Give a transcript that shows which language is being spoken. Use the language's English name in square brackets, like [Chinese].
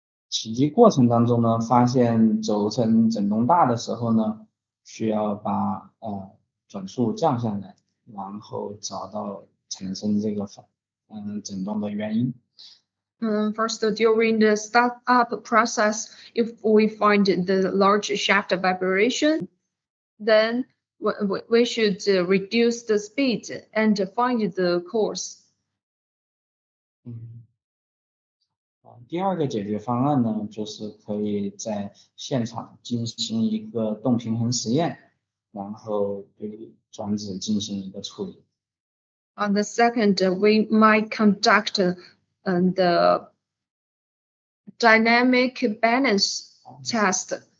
[Chinese] 起机过程当中呢，发现轴承振动大的时候呢，需要把转速降下来，然后找到产生这个振动的原因。 [English] First, during the startup process, if we find the large shaft vibration, then we should reduce the speed and find the course. [Chinese] 第二个解决方案呢，就是可以在现场进行一个动平衡实验，然后对装置进行一个处理。 [English] On the second, we might conduct the dynamic balance test.